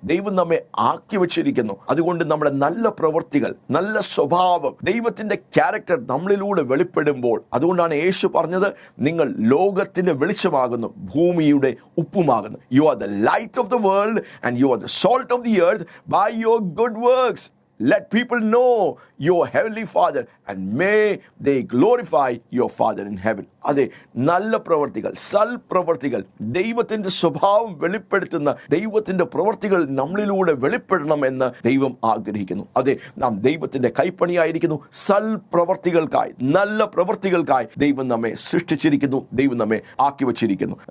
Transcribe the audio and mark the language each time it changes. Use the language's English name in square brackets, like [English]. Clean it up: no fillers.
[Malayalam] ദൈവം നമ്മെ ആക്കി വച്ചിരിക്കുന്നു. അതുകൊണ്ട് നമ്മുടെ നല്ല പ്രവൃത്തികൾ, നല്ല സ്വഭാവം, ദൈവത്തിന്റെ ക്യാരക്ടർ നമ്മളിലൂടെ വെളിപ്പെടുമ്പോൾ, അതുകൊണ്ടാണ് യേശു പറഞ്ഞത്, നിങ്ങൾ ലോകത്തിന്റെ വെളിച്ചമാകുന്നു, ഭൂമിയുടെ ഉപ്പുമാകുന്നു. [English] You are the light of the world and you are the salt of the earth by your good works. Let people know your heavenly Father and may they glorify your Father in heaven. [Malayalam] അതെ, നല്ല പ്രവർത്തികൾ, സൽപ്രവർത്തികൾ, ദൈവത്തിൻ്റെ സ്വഭാവം വെളിപ്പെടുത്തുന്ന ദൈവത്തിൻ്റെ പ്രവർത്തികൾ നമ്മളിലൂടെ വെളിപ്പെടണമെന്ന് ദൈവം ആഗ്രഹിക്കുന്നു. അതെ, നാം ദൈവത്തിൻ്റെ കൈപ്പണിയായിരിക്കുന്നു. സൽപ്രവർത്തികൾക്കായി, നല്ല പ്രവർത്തികൾക്കായി ദൈവം നമ്മെ സൃഷ്ടിച്ചിരിക്കുന്നു, ദൈവം നമ്മെ ആക്കി വച്ചിരിക്കുന്നു.